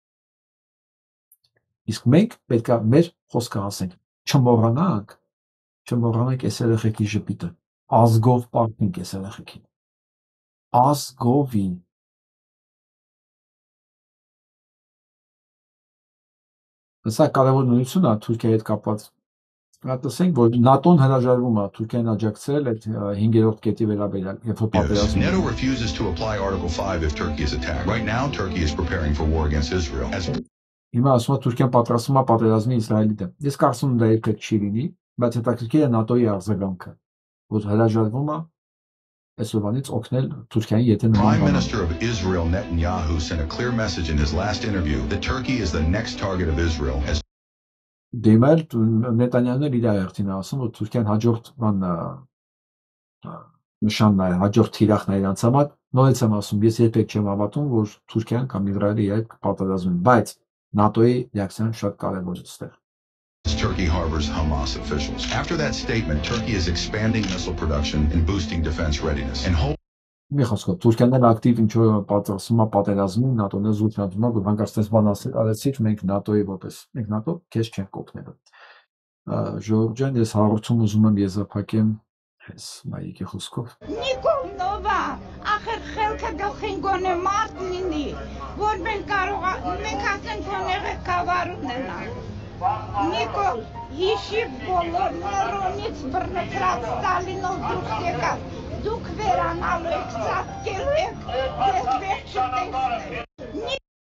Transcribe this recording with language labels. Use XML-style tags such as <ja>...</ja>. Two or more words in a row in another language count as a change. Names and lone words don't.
<hy>Իսկ մենք պետք է մեր խոսքը ասենք, չմոռանանք այս երեխեքի ժպիտը, ազգով պարտենք այս երեխեքին, ազգովին։ Սա կարևոր նույնություն է Թուրքիայի հետ կապված։ Տեսենք, որ ՆԱՏՕ-ն հրաժարվում է Թուրքիան աջակցել այդ 5-րդ կետի վերաբերյալ, երբ որ պատերազմը։</hy> <en>NATO refuses to apply Article 5 if Turkey is attacked. Right now, Turkey is preparing for war against Israel.</en> <hy>Հիմա ասում է Թուրքիան պատրաստվում է պատերազմի Իսրայելի դեմ։ Ես կարծում եմ դա երբեք չի լինի, բայց հետաքրքիր է ՆԱՏՕ-ի արձագանքը, որ հրաժարվում է այսօրվանից օգնել Թուրքիային, եթե</hy> <en>Prime Minister of Israel Netanyahu sent a clear message in his last interview that Turkey is the next target of Israel.</en> <hy>Դեմել Նետանյահուն իր այրտին ասում, որ Թուրքիան հաջորդ նշանն է, հաջորդ թիրախն է իրանց համար։ Նորից եմ ասում, ես երբեք չեմ հավատում, որ Թուրքիան կամ Իսրայելը իրար պատերազմեն, բայց ՆԱՏՕ-ի ռեակցիան շատ կարևոր է այստեղ։</hy> <en>Turkey harbors Hamas officials. After that statement, Turkey is expanding missile production and boosting defense readiness.</en> <hy>Մի խոսքով, Թուրքիան էլ ակտիվ ինչ-որ պատրաստում է պատերազմին, ՆԱՏՕ-ն է զուգնացում, որ հանկարծ այս բան արեցիք, մենք ՆԱՏՕ-ի որպես, մենք ՆԱՏՕ քեզ չենք օգնելու։ Ժորժ ջան, ես հաղորդում ուզում եմ եզրափակեմ այս մայիկի խոսքով։ Նիկոլնովա, ախր խելքը գլխին գոնե մարդ լինի, որ մենք կարող մենք ասենք գոնե ղեկավար ունենանք։ Նիկոլ, հիշի բոլոր նորոնից բռնկրած Ստալինով դուրս եկած, դուք վերանալու եք, ծածկելու եք, ես վերջ չտեսնեմ։</hy>